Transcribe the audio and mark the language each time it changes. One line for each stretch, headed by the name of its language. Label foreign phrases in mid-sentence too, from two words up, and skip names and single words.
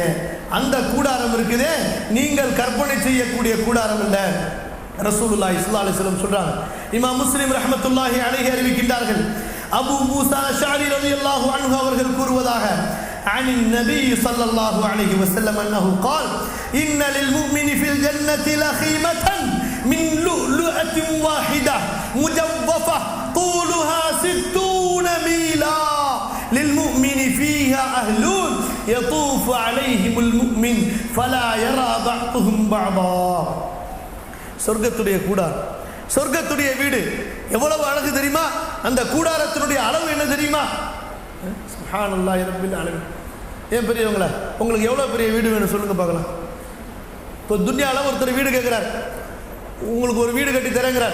Tamil: அந்த கூடாரம் இருக்குதே நீங்கள் கற்பனை செய்யக்கூடிய கூடாரம் இல்ல.
Arabic: رسول الله صلى الله عليه وسلم
Tamil: சொல்றாங்க, இமாம் முஸ்லிம்
Arabic: رحمة الله عليه
Tamil: அறிவிக்கின்றார்கள், அபூ மூஸா அஷ்அரி
Arabic: رضي الله عنه
Tamil: அவர்கள் கூறுவதாக,
Arabic: عن النبي صلى الله عليه وسلم أنه قال ان للمؤمن في الجنه لخيمه من لؤلؤه واحده مجوفه طولها 60 ميلا للمؤمن فيها أهلون يطوف عليهم المؤمن فلا يرى بعضهم بعضا.
Tamil: சொர்க்கத்துடைய கூடாரம், சொர்க்கத்துடைய வீடு எவ்வளவு அழகு தெரியுமா? அந்த கூடாரத்தினுடைய அளவு என்ன தெரியுமா?
Arabic: سبحان الله رب العالمين.
Tamil: ஏன் பெரியவங்களா, உங்களுக்கு எவ்வளவு பெரிய வீடு வேணும் சொல்லுங்க பார்க்கலாம். இப்போ துன்யால ஒருத்தர் வீடு கேட்கிறார், உங்களுக்கு ஒரு வீடு கட்டி தரேங்கிறார்.